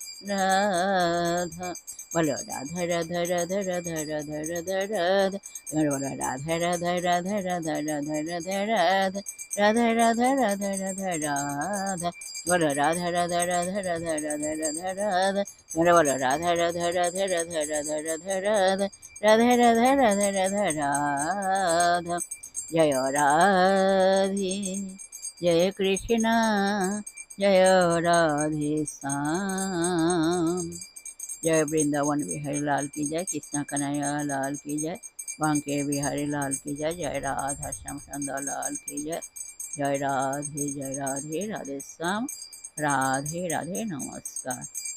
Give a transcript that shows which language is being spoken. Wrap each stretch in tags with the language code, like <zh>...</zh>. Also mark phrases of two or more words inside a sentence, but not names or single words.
<bn>রাধা, বলো রাধা রাধা রাধা রাধা রাধা রাধা রাধা, বলো রাধা রাধা রাধা রাধা রাধা রাধা রাধা রাধা রাধা রাধা রাধা রাধা, বলো রাধা রাধা রাধা রাধা রাধা রাধা রাধা, বলো রাধা রাধা রাধা রাধা রাধা রাধা রাধা রাধা রাধা রাধা রাধা রাধা।</bn> <hi>जय राधे जय कृष्णा जय राधे श्याम, जय वृंदावन बिहारी लाल की जय, कृष्ण कन्हैया लाल की जय, बांके बिहारी लाल की जय, जय राधा श्याम सुंदर लाल की जय, जय राधे राधे श्याम, राधे राधे नमस्कार।</hi>